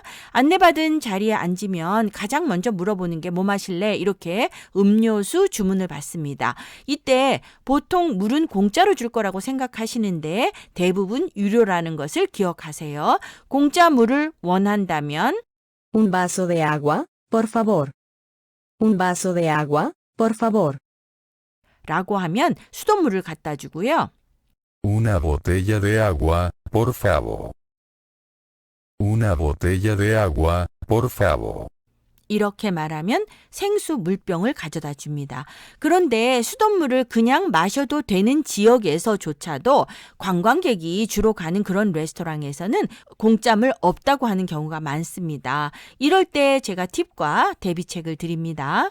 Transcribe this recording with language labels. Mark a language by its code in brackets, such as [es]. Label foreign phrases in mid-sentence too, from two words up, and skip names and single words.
[ko] 안내받은 자리에 앉으면 가장 먼저 물어보는 게 뭐 마실래? 이렇게 음료수 주문을 받습니다. 이때 보통 물은 공짜로 줄 거라고 생각하시는데 대부분 유료라는 것을 기억하세요. 공짜 물을 원한다면 [es] Un vaso de agua, por favor. Un vaso de agua, por favor. [ko] 라고 하면 수돗물을 갖다 주고요. [es] Una botella de agua, por favor. Una botella de agua, por favor. [ko] 이렇게 말하면 생수 물병을 가져다 줍니다. 그런데 수돗물을 그냥 마셔도 되는 지역에서조차도 관광객이 주로 가는 그런 레스토랑에서는 공짜물 없다고 하는 경우가 많습니다. 이럴 때 제가 팁과 대비책을 드립니다.